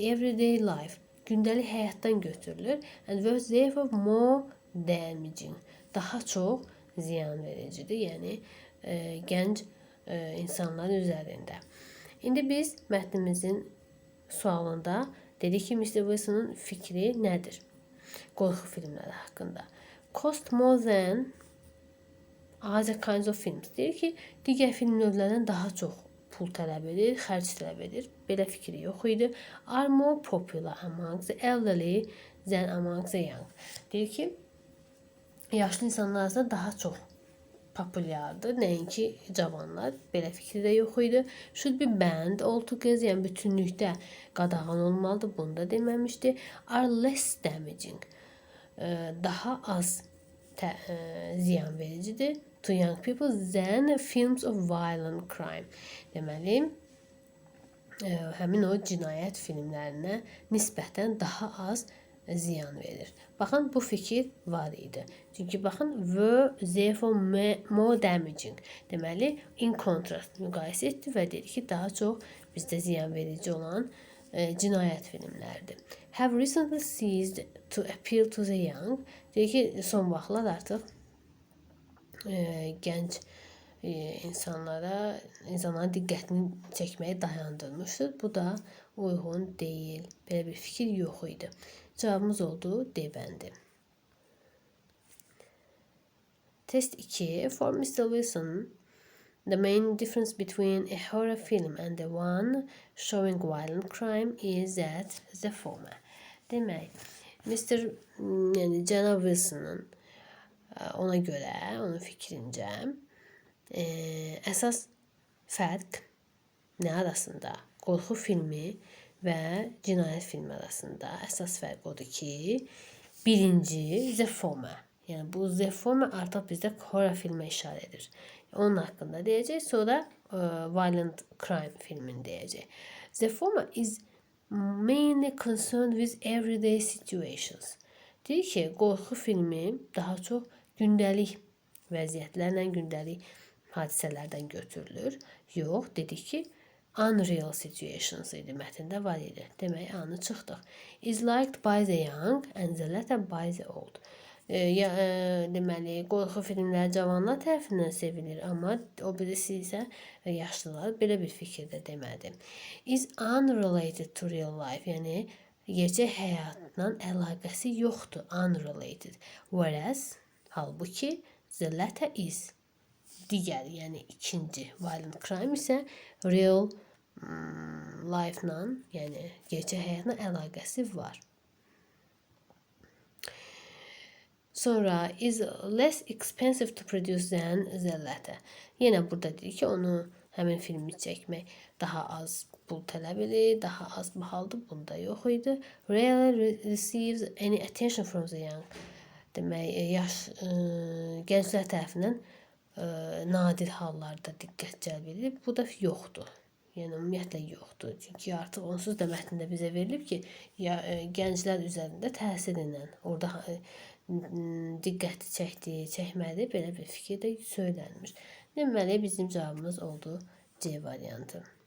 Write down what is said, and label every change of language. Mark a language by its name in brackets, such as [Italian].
[English] Everyday life, [Azerbaijani] gündəlik həyatdan götürülür [English] and was therefore more damaging, [Azerbaijani] daha çox ziyan vericidir, yəni gənc insanlar üzərində. İndi biz mətnimizin sualında dedik ki, Mr. Wilson'un fikri nədir? Qorxu filmləri haqqında. [English] Cost more than other kinds of films. [Azerbaijani] Deyir ki, digər film növlərindən daha çox pul tələb edir, xərc tələb edir. Belə fikri yox idi. [English] Are more popular among the elderly than among the young. [Azerbaijani] Deyir ki, yaşlı insanlar arasında daha çox populyardır. Nəinki cavanlar. Belə fikri də yox idi. [English] Should be banned altogether, [Azerbaijani] yəni bütünlükdə qadağan olmalıdır. Bunu da deməmişdi. [English] Are less damaging. [Azerbaijani] Daha az ziyan vericidir [English] to young people than films of violent crime. [Azerbaijani] Deməli, həmin o cinayət filmlərinə nisbətən daha az ziyan verir. Baxın, bu fikir var idi. Çünki baxın, [English] were therefore more damaging. [Azerbaijani] Deməli, [English] in contrast [Azerbaijani] müqayisə etdi və dedi ki, daha çox bizdə ziyan verici olan cinayət filmləridir. [English] Have recently ceased to appeal to the young. [Azerbaijani] Deyir ki, son vaxtlar artıq gənc insanların diqqətini çəkməyi dayandırmışdır. Bu da uyğun deyil. Belə bir fikir yox idi. Cavabımız oldu D bəndi. [English] Test 2. For Mr. Wilson, the main difference between a horror film and the one showing violent crime is that the former. [Azerbaijani] Demək, Mr. yəni cənab Wilson'ın ona görə, onun fikrincə əsas fərq nə arasında? Qorxu filmi və cinayət filmi arasında əsas fərq odur ki, birinci [English] the former. [Azerbaijani] Yəni bu [English] the former [Azerbaijani] artıq bizdə horror filmə işarə edir. Onun haqqında deyəcək, sonra violent crime filmini deyəcək. [English] The former is mainly concerned with everyday situations. [Azerbaijani] Deyir ki, qorxu filmi daha çox gündəlik vəziyyətlərlə, gündəlik hadisələrdən götürülür. Yox, dedik ki, [English] unreal situations [Azerbaijani] idi, mətndə var idi. Demək, anı çıxdıq. [English] Is liked by the young and the latter by the old. [Azerbaijani] Deməli, qorxu filmləri cavanlar tərəfindən sevilir, amma o birisi isə yaşlılar belə bir fikirdə demədi. [English] Is unrelated to real life, [Azerbaijani] yəni gerçək həyatla əlaqəsi yoxdur, [English] unrelated. Whereas, [Azerbaijani] halbuki, [English] the latter is [Azerbaijani] digər, yəni ikinci [English] violent crime [Azerbaijani] isə [English] real life- [Azerbaijani] la, yəni gerçək həyatla əlaqəsi var. [English] Sonra is less expensive to produce than the latter. [Azerbaijani] Yenə burada deyir ki, onu həmin filmi çəkmək daha az pul tələb edir, daha az bahalıdır. Bunda yox idi. [English] Rarely receives any attention from the young. [Azerbaijani] Demək, gənclər tərəfindən nadir hallarda diqqət cəlb edir. Bu da yoxdur. Yəni ümumiyyətlə yoxdur. Çünki artıq onsuz da mətndə bizə verilib ki, gənclər üzərində təsir edən, orada diqqəti çəkdiyi, çəkmədi, belə bir fikir də söylənmiş. Deməli, bizim cavabımız oldu C variantı.